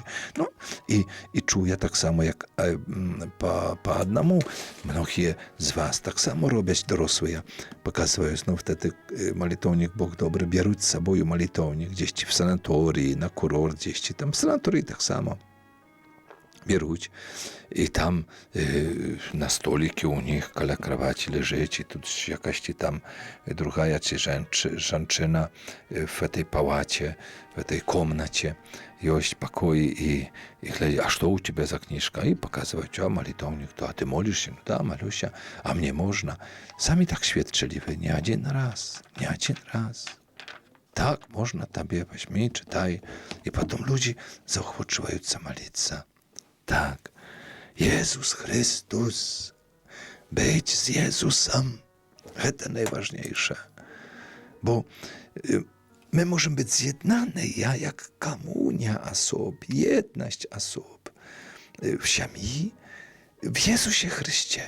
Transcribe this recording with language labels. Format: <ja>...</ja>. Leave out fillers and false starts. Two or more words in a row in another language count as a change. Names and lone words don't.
<pl>No i czuję tak samo, jak po одному. Mnogie z was tak samo robią dorosłe. Pokazują znów wtedy molitownik Bóg dobry, biorą z sobą molitownik gdzieś w sanatorii, na kurort, gdzieś tam w sanatorii tak samo.</pl> <be>Беруть, і там на столикі у них каля кроваті лежить, і тут якась там другая чи жанчина</be> <ru>в этой палаті, в этой комнаті, есть покой, и глядя, а что у тебя за книжка? И показывают, а молитовник, а ты молишься? Ну да, молюсь, а мне можно. Сами так</ru> <pl>świadczyli wy, nie</pl> <ru>один раз.</ru> <pl>Tak, można tobie, weźmij, czytaj. I potem ludzie zaochwoczywający молиться. Tak, Jezus Chrystus, być z Jezusem, to najważniejsze, bo my możemy być zjednani, jak komunia osób, jedność osób w siamii, w Jezusie Chryście.</pl>